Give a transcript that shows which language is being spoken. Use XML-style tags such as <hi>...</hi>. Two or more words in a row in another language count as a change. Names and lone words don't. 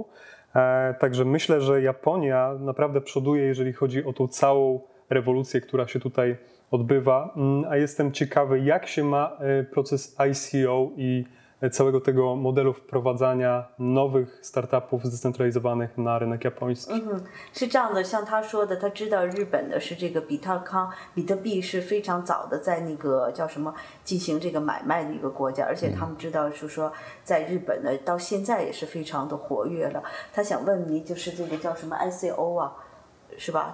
<pl>Także myślę, że Japonia naprawdę przoduje, jeżeli chodzi o tą całą rewolucję, która się tutaj odbywa, a jestem ciekawy, jak się ma proces ICO i całego tego modelu wprowadzania nowych startupów zdecentralizowanych na rynek japoński.</pl> <zh>是这样的，像他说的，他知道日本的是这个比特币是非常早的在那个叫什么进行这个买卖的一个国家，而且他们知道是说在日本呢到现在也是非常的活跃了。他想问你，就是这个叫什么 ICO 啊？是吧？</zh>